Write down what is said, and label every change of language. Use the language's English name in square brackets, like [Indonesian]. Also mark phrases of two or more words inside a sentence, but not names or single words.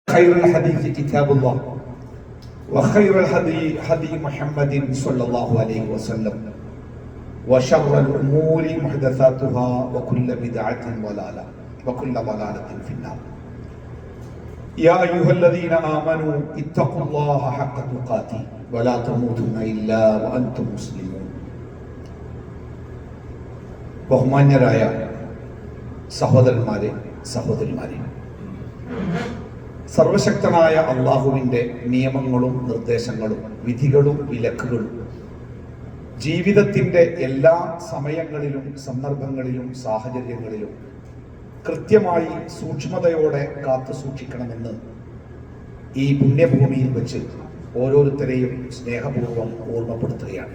[Arabic] خير الحديث كتاب الله وخير الهدي هدي محمد صلى الله عليه وسلم وشر الأمور محدثاتها وكل بدعة ضلالة وكل ضلالة في النار. يا أيها الذين آمنوا اتقوا الله حق تقاته ولا تموتن إلا وأنتم مسلمون. [Malayalam] ബഹുമാന്യരായ സഹോദരന്മാരെ സഹോദരിമാരെ, സർവശക്തനായ അള്ളാഹുവിൻ്റെ നിയമങ്ങളും നിർദ്ദേശങ്ങളും വിധികളും വിലക്കുകളും ജീവിതത്തിൻ്റെ എല്ലാ സമയങ്ങളിലും സന്ദർഭങ്ങളിലും സാഹചര്യങ്ങളിലും കൃത്യമായി സൂക്ഷ്മതയോടെ കാത്തു സൂക്ഷിക്കണമെന്ന് ഈ പുണ്യഭൂമിയിൽ വെച്ച് ഓരോരുത്തരെയും സ്നേഹപൂർവ്വം ഓർമ്മപ്പെടുത്തുകയാണ്.